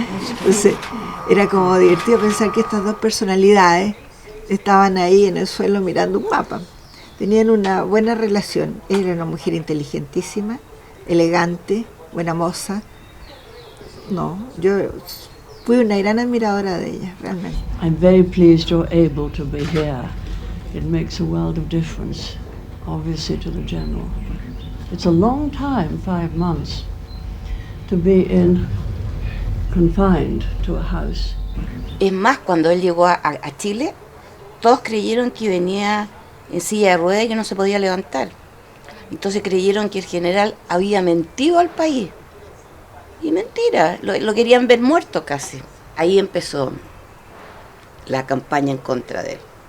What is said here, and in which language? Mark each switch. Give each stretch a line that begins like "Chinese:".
Spanish: Entonces era como divertido pensar que estas dos personalidades estaban ahí en el suelo mirando un mapa. Tenían una buena relación. Ella era una mujer inteligentísima, elegante, buena moza. Yo fui una gran admiradora de ella, realmente.
English: I'm very pleased you're able to be here. It makes a world of difference, obviously, to the general. It's a long time, 5 months, to be confined to a house.
Spanish: Es más, cuando él llegó a Chile, todos creyeron que venía en silla de ruedas y que no se podía levantar. Entonces creyeron que el general había mentido al país. Y mentira, lo querían ver muerto casi. Ahí empezó la campaña en contra de él.